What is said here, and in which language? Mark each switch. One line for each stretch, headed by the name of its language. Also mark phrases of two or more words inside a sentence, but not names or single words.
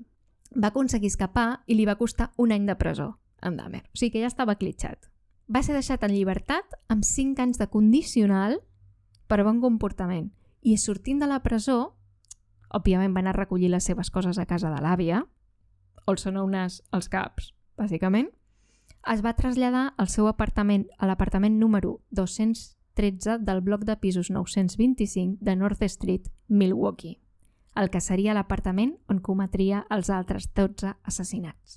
Catalan: Va aconseguir escapar i li va costar un any de presó en Dahmer. O sigui que ja estava clitxat. Va ser deixat en llibertat amb 5 anys de condicional per bon comportament. I sortint de la presó, òbviament va anar a recollir les seves coses a casa de l'àvia,
English: also known as
Catalan: els caps, bàsicament, es va traslladar al seu apartament, a l'apartament número 213 del bloc de pisos 925 de North Street, Milwaukee, el que seria l'apartament on cometria els altres 12 assassinats.